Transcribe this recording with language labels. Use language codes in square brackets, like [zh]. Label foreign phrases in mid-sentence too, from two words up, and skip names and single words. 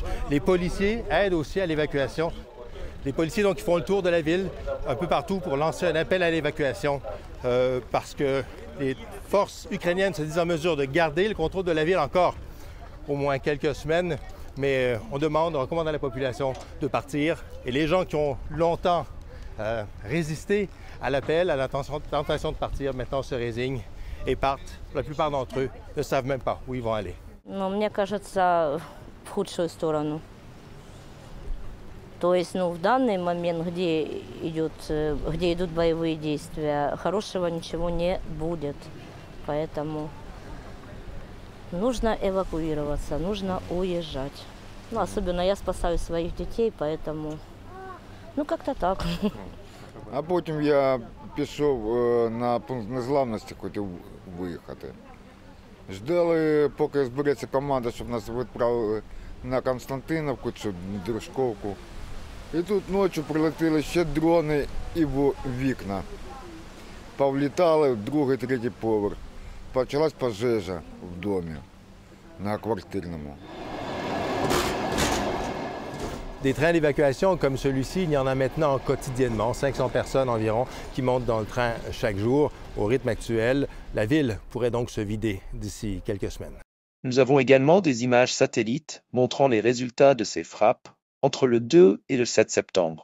[fr] Les policiers aident aussi à l'évacuation. Les policiers donc, qui font le tour de la ville un peu partout pour lancer un appel à l'évacuation parce que les forces ukrainiennes se disent en mesure de garder le contrôle de la ville encore au moins quelques semaines. Mais on recommande à la population de partir. Et les gens qui ont longtemps résisté à l'appel, à la tentation de partir, maintenant se résignent et partent. La plupart d'entre eux ne savent même pas où ils vont aller. [ru] Мне кажется, в худшую сторону. То есть, в данный момент, где идут боевые действия, хорошего ничего не будет. Поэтому нужно эвакуироваться, нужно уезжать. Особенно я спасаю своих детей, поэтому, как-то так. [uk] А потім я пішов на пункт незламності, хотів виїхати. Ждали, поки збереться команда, щоб нас відправили на Константиновку чи Дружковку. І тут ночі прилетіли ще дрони і в вікна. Повлітали в другий, третій поверх. Почалась пожежа в домі на квартирному. [fr] Des trains d'évacuation comme celui-ci, il y en a maintenant quotidiennement, 500 personnes environ qui montent dans le train chaque jour. Au rythme actuel, la ville pourrait donc se vider d'ici quelques semaines. Nous avons également des images satellites montrant les résultats de ces frappes entre le 2 et le 7 septembre.